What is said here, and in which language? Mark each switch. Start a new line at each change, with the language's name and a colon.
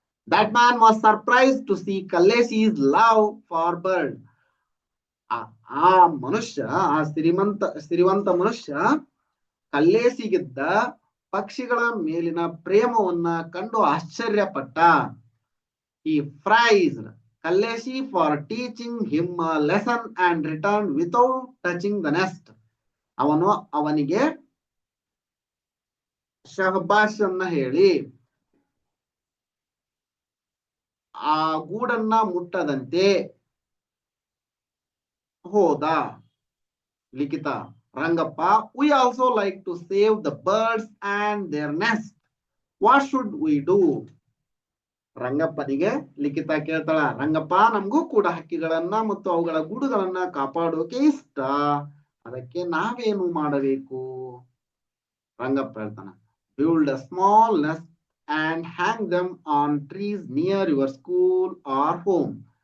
English: That man was surprise to see Kalleshi's love for bird.
Kannada: ಆ ಮನುಷ್ಯ, ಆ ಸಿರಿವಂತ ಮನುಷ್ಯ ಕಲ್ಲೇಸಿಗಿದ್ದ ಪಕ್ಷಿಗಳ ಮೇಲಿನ ಪ್ರೇಮವನ್ನ ಕಂಡು ಆಶ್ಚರ್ಯಪಟ್ಟ.
English: He praised Kaleshi for teaching him a lesson and returned without touching the nest.
Kannada: ಅವನಿಗೆ ಶಹಬಾಷ್ ಅನ್ನ ಹೇಳಿ ಆ ಗೂಡನ್ನ ಮುಟ್ಟದಂತೆ ಹೋದ.
English: Likhita, Rangappa, we also like to save the birds and their nest. What should we do?
Kannada: ರಂಗಪ್ಪನಿಗೆ ಲಿಖಿತ ಕೇಳ್ತಾಳ, ರಂಗಪ್ಪ, ನಮಗೂ ಕೂಡ ಹಕ್ಕಿಗಳನ್ನ ಮತ್ತು ಅವುಗಳ ಗೂಡುಗಳನ್ನ ಕಾಪಾಡೋಕೆ ಇಷ್ಟ, ಅದಕ್ಕೆ ನಾವೇನು ಮಾಡಬೇಕು?
English: Rangappa
Kannada: ಹೇಳ್ತಾನ,
English: Build a small nest and hang them on trees near your school or home.